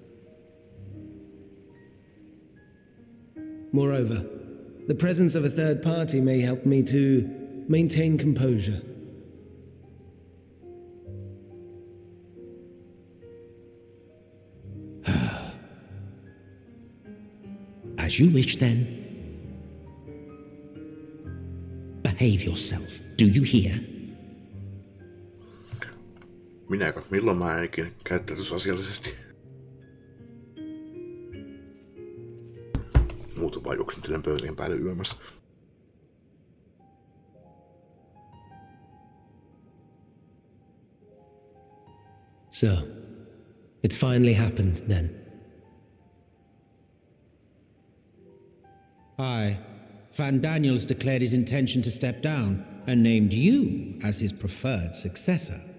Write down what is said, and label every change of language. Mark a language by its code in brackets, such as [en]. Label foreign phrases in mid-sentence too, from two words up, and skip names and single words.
[en] Moreover, the presence of a third party may help me to maintain composure. As you wish, then. Behave yourself. Do you hear? [fi] Minäkö? Milloin mä en ikinä käyttäytys asiallisesti? Muuten vaan juoksentelen pöytien päälle yömässä. [en] So, it's finally happened then. Aye. Van Daniels declared his intention to step down and named you as his preferred successor.